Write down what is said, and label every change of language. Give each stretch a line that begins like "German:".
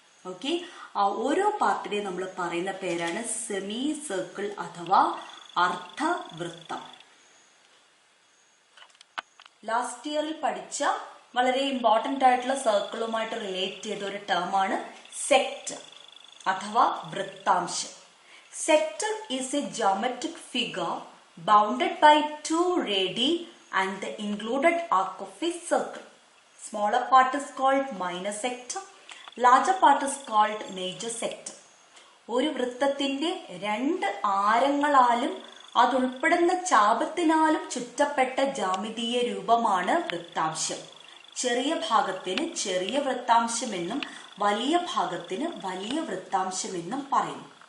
Malayalam: Okay, ആ ഓരോ പാർട്ടിനെയും നമ്മൾ പറയുന്ന പേരാണ് സെമി സർക്കിൾ അഥവാ അർദ്ധവൃത്തം. ലാസ്റ്റ് ഇയറിൽ പഠിച്ച വളരെ ഇമ്പോർട്ടന്റ് ആയിട്ടുള്ള സർക്കിളുമായിട്ട് റിലേറ്റ് ചെയ്ത ഒരു ടേമാണ് സെക്ടർ അഥവാ വൃത്താംശം.
English: Sector is a geometric figure bounded by 2 radii and the included arc of a circle. Smaller part is called minor sector. Larger part is called major sector.
Malayalam: ഒരു വൃത്തത്തിന്റെ രണ്ട് ആരങ്ങളാലും അതുൾപ്പെടുന്ന ചാപത്തിനാലും ചുറ്റപ്പെട്ട ജാമിതീയ രൂപമാണ് വൃത്താംശം. ചെറിയ ഭാഗത്തിന് ചെറിയ വൃത്താംശമെന്നും വലിയ ഭാഗത്തിന് വലിയ വൃത്താംശമെന്നും പറയുന്നു.